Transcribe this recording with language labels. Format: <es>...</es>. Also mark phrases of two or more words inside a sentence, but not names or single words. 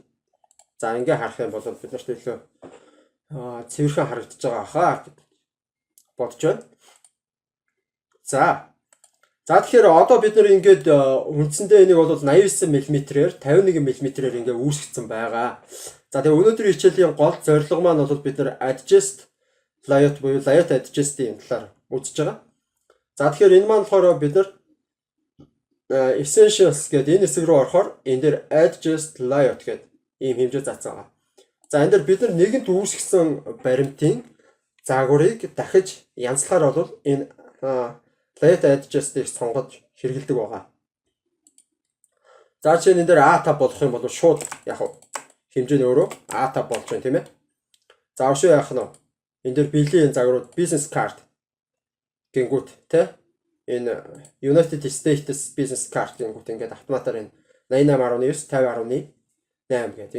<mn>За ингээ харах юм бол бид нарт илүү цэвэрхэн харагдаж байгаа хаа гэж бодож байна. За тэгэхээр одоо бид нар ингээд үндсэндээ энийг бол 89 мм-ээр 51 мм-ээр ингээ үүсгэсэн байгаа. За тэгээ өнөөдрийн хичээлийн гол зорилго маань бол бид нар</mn> <en>adjust layout</en> <mn>буюу</mn> <en>layout adjust-</en> <mn>ийн талаар үзэж байгаа. За тэгэхээр энэ маань болохоор бид нар essentials гэдэг энэ хэсэг рүү орохоор энэ дээр</mn> <en>adjust layout</en> <mn>гэдэг ийм хэмжээ заасан байгаа. За энэ дээр бид нар нэгэнт үүсгэсэн баримтын загварыг дахиж янзлахаар бол энэ</mn> <en>layout adjust-</en> <mn>ийг сонгож хэрэгэлдэг байгаа. За чинь энэ дээр A5 болох юм бол шууд яг хэмжээ нь өөрөө A5 болж байна тийм ээ. За өшөө яах нь энэ дээр биелийн загварууд</mn> <en>business card</en> <mn>гингүүт те энэ</mn> <en>United States business card</en> <mn>гингүүт ингээд автоматар энэ 88.9 50.8 гэдэг.</mn>